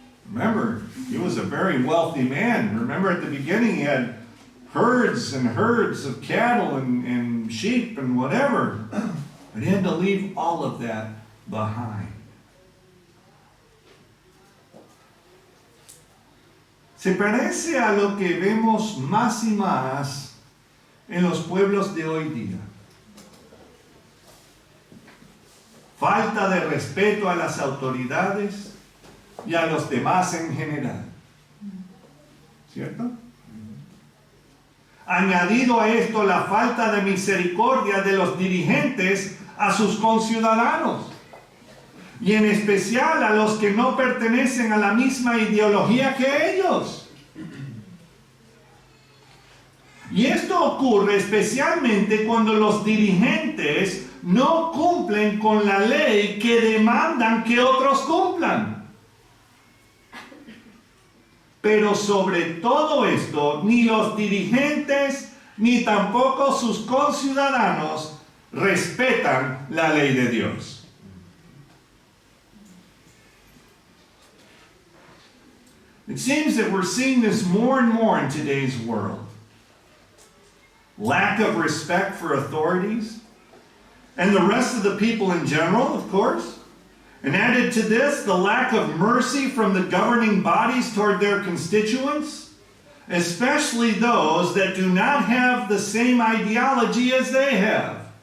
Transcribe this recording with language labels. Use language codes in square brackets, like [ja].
[en] Remember, he was a very wealthy man. Remember at the beginning he had herds and herds of cattle and sheep and whatever. But he had to leave all of that behind. [es] Se parece a lo que vemos más y más en los pueblos de hoy día. Falta de respeto a las autoridades y a los demás en general. ¿Cierto? Añadido a esto la falta de misericordia de los dirigentes a sus conciudadanos, y en especial a los que no pertenecen a la misma ideología que ellos. Y esto ocurre especialmente cuando los dirigentes no cumplen con la ley que demandan que otros cumplan. Pero sobre todo esto, ni los dirigentes ni tampoco sus conciudadanos respetan la ley de Dios. [en] It seems that we're seeing this more and more in today's world. Lack of respect for authorities, and the rest of the people in general, of course. And added to this, the lack of mercy from the governing bodies toward their constituents, especially those that do not have the same ideology as they have.